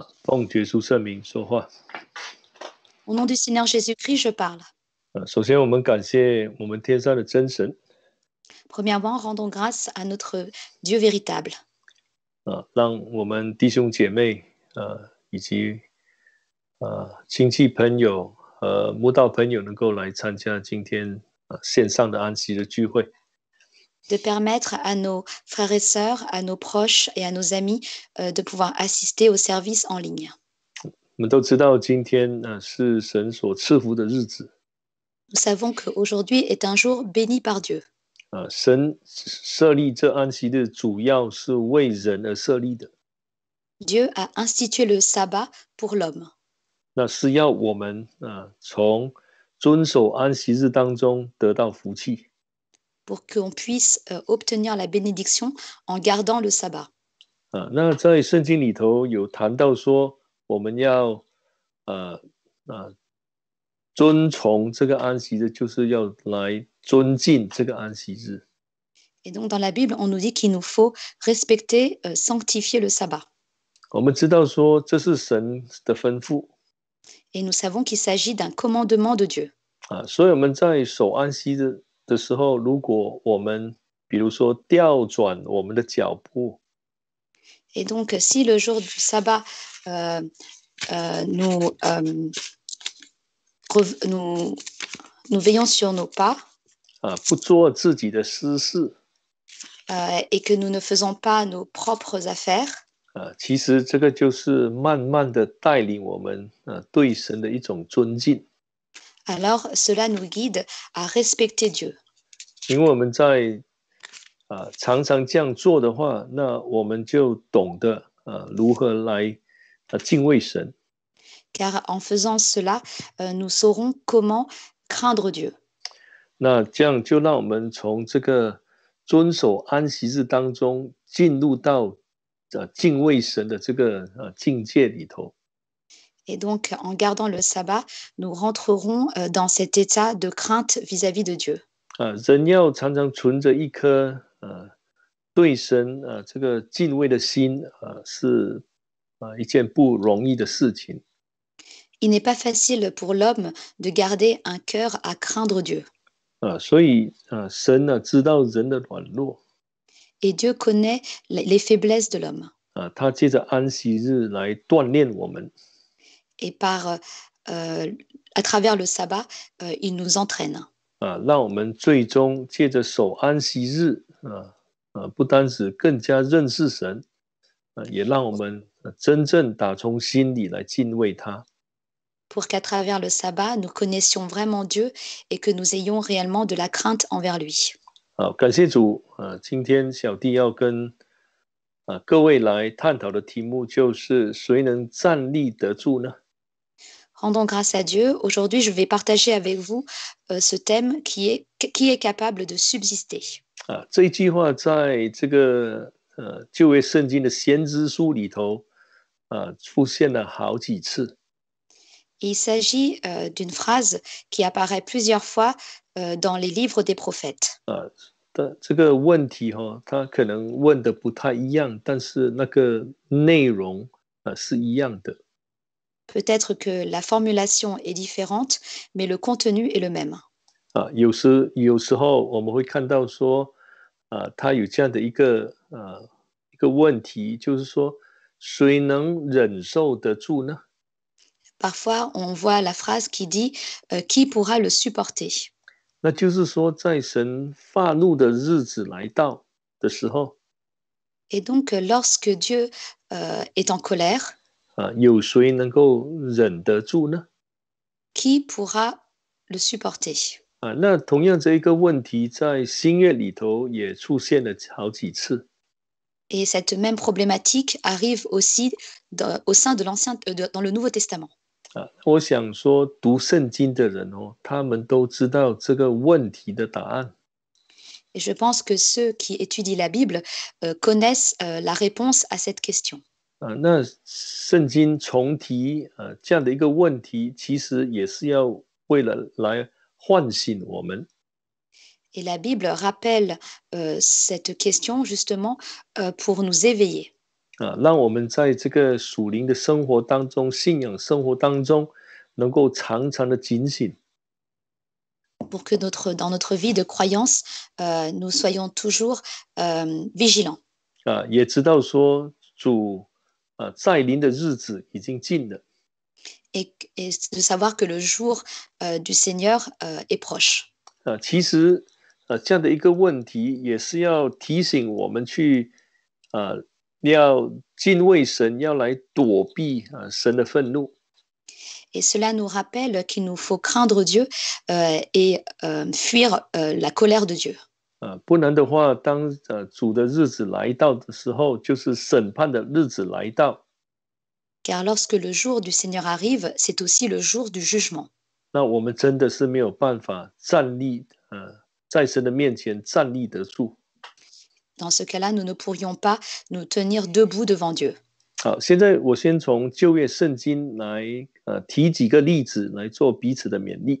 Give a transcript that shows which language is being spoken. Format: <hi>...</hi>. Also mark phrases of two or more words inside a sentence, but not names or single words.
<zh>奉耶稣圣名说话。</zh> <fr>Au nom du Seigneur Jésus-Christ, je parle.</fr> <zh>首先，我们感谢我们天上的真神。</zh> <fr>Premièrement, rendons grâce à notre Dieu véritable.</fr> <zh>让我们弟兄姐妹以及亲戚朋友和慕道朋友能够来参加今天线上的安息的聚会。</zh> <fr>De permettre à nos frères et sœurs, à nos proches et à nos amis de pouvoir assister au service en ligne.</fr> <zh>我们都知道今天是神所赐福的日子。</zh> <fr>Nous savons qu'aujourd'hui est un jour béni par Dieu.</fr> <zh>神设立这安息日主要是为人而设立的。</zh> <fr>Dieu a institué le sabbat pour l'homme.</fr> <zh>那是要我们从遵守安息日当中得到福气。</zh> <fr>Pour qu'on puisse obtenir la bénédiction en gardant le sabbat.</fr> <zh>那在圣经里头有谈到说，我们要遵从这个安息日，就是要来尊敬这个安息日。</zh> <fr>Et donc dans la Bible, on nous dit qu'il nous faut respecter, sanctifier le sabbat.</fr> <zh>我们知道说这是神的吩咐。</zh> <fr>Et nous savons qu'il s'agit d'un commandement de Dieu.</fr> <zh>所以我们在守安息日的时候，如果我们比如说调转我们的脚步。</zh> <fr>Et donc, si le jour du sabbat, nous veillons sur nos pas,</fr> <zh>不做自己的私事，</zh> <fr>et que nous ne faisons pas nos propres affaires,</fr> <zh>其实这个就是慢慢的带领我们对神的一种尊敬。</zh> <fr>alors cela nous guide à respecter Dieu.</fr> <zh>因为我们在常常这样做的话，那我们就懂得如何来敬畏神。</zh> <fr>Car en faisant cela, nous saurons comment craindre Dieu.</fr> <zh>那这样就让我们从这个遵守安息日当中进入到敬畏神的这个境界里头。</zh> <fr>Et donc, en gardant le sabbat, nous rentrerons dans cet état de crainte vis-à-vis de Dieu.</fr> <zh>人要常常存着一颗对神这个敬畏的心是一件不容易的事情。</zh> <fr>Il n'est pas facile pour l'homme de garder un cœur à craindre Dieu.</fr> <zh>所以神知道人的软弱。</zh> <fr>Et Dieu connaît les faiblesses de l'homme.</fr> <zh>他借着安息日来锻炼我们。</zh> <fr>Et à travers le sabbat, il nous entraîne.</fr> <zh>让我们最终借着守安息日不单只更加认识神，也让我们真正打从心里来敬畏他。</zh> <fr>Pour qu'à travers le sabbat, nous connaissions vraiment Dieu et que nous ayons réellement de la crainte envers lui.</fr> <zh>好，感谢主今天小弟要跟各位来探讨的题目就是谁能站立得住呢？</zh> <fr>Rendons grâce à Dieu. Aujourd'hui, je vais partager avec vous ce thème qui est capable de subsister.</fr> <zh>这一句话在这个旧约圣经的先知书里头出现了好几次。</zh> <fr>Il s'agit d'une phrase qui apparaît plusieurs fois dans les livres des prophètes.</fr> <zh>这个问题他可能问的不太一样，但是那个内容是一样的。</zh> <fr>Peut-être que la formulation est différente, mais le contenu est le même.</fr> <zh>有时候我们会看到说他有这样的一个问题，就是说谁能忍受得住呢？</zh> <fr>Parfois, on voit la phrase qui dit qui pourra le supporter?</fr> <zh>那就是说，在神发怒的日子来到的时候，</zh> <fr>Et donc, lorsque Dieu est en colère,</fr> <zh>有谁能够忍得住呢？</zh> <fr>qui pourra le supporter?</fr> <zh>那同样这一个问题在新约里头也出现了好几次。</zh> <fr>Et cette même problématique arrive aussi au sein de dans le Nouveau Testament.</fr> <zh>我想说，读圣经的人他们都知道这个问题的答案。</zh> <fr>Et je pense que ceux qui étudient la Bible connaissent la réponse à cette question.</fr> <zh>那圣经重提这样的一个问题，其实也是要为了来唤醒我们。</zh> <fr>Et la Bible rappelle cette question justement pour nous éveiller.</fr> <zh>让我们在这个属灵的生活当中、信仰生活当中，能够常常的警醒。</zh> <fr>pour que dans notre vie de croyance, nous soyons toujours vigilants.</fr> <zh>也知道说主再临的日子已经近了。</zh> <fr>Et de savoir que le jour du Seigneur est proche.</fr> <zh>其实这样的一个问题，也是要提醒我们去要敬畏神，要来躲避神的愤怒。</zh> <fr>Et cela nous rappelle qu'il nous faut craindre Dieu et fuir la colère de Dieu.</fr> <zh>不然的话，当主的日子来到的时候，就是审判的日子来到。</zh> <fr>Car lorsque le jour du Seigneur arrive, c'est aussi le jour du jugement.</fr> <zh>那我们真的是没有办法站立，在神的面前站立得住。</zh> <fr>Dans ce cas-là, nous ne pourrions pas nous tenir debout devant Dieu.</fr> <zh>好，现在我先从旧约圣经来提几个例子来做彼此的勉励。</zh>